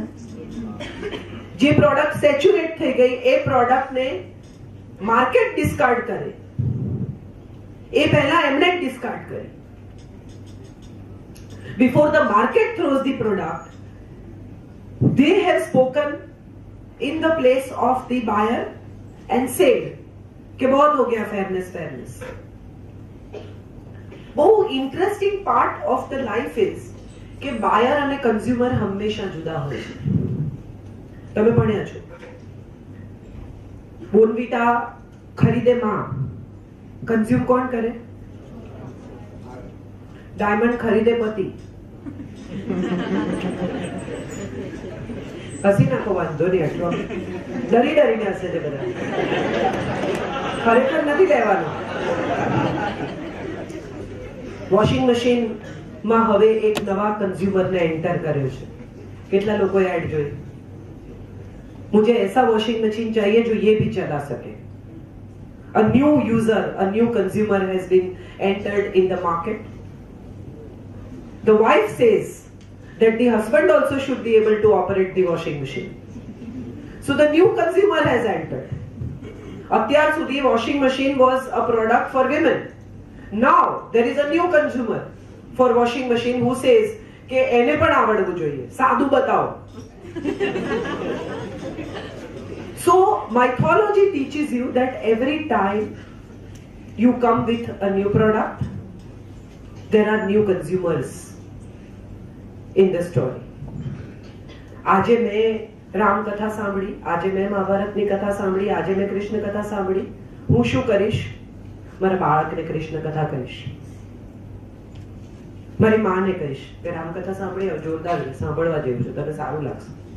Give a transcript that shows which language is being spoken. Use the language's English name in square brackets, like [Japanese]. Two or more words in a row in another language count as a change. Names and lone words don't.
[Gujarati] જે પ્રોડક્ટ સેચ્યુરેટ થઈ ગઈ એ પ્રોડક્ટને માર્કેટ ડિસ્કાર્ડ કરે એ પહેલા એમને ડિસ્કાર્ડ કરે. [English] before the market throws the product they have spoken in the place of the buyer and said કે [Hindi] बहुत हो गया [English] fairness. [Gujarati] બહુ [English] interesting part of the life is [Gujarati] કે બાયર અને કન્ઝ્યુમર હંમેશા જુદા હોય છે. તમે ભણ્યા છો બોનવીટા ખરીદે માં, કન્ઝ્યુમ કોણ કરે? ડાયમંડ ખરીદે પતિ. હસી નાખો, વાંધો નહીં, આટલો ડરી ડરીને હશે છે બધા. ખરેખર નથી લેવાનું. [English] washing machine [Gujarati] માં હવે એક નવા કન્ઝ્યુમરને એન્ટર કર્યો છે. કેટલા લોકોએ એડ જોઈ? [Hindi] मुझे ऐसा [English] washing machine [Hindi] चाहिए जो ये भी चला सके. [English] A new user, a new consumer has been entered in the market. The wife says that the husband also should be able to operate the washing machine. So the new consumer has entered. [Gujarati] અત્યાર સુધી [English] washing machine was a product for women. Now there is a new consumer for washing machine who says [Gujarati] કે એને પણ આવડવું જોઈએ, સાદું બતાવો. [English] So mythology teaches you that every time you come with a new product, there are new consumers in the story. [Gujarati] આજે મેં રામ કથા સાંભળી, આજે મેં મહાભારતની કથા સાંભળી, આજે મેં કૃષ્ણ કથા સાંભળી. હું શું કરીશ? મારા બાળકને કૃષ્ણ કથા કહીશ, મારી માને કહીશ કે રામ કથા સાંભળી, જોરદાર સાંભળવા જેવું છે, તને સારું લાગશે.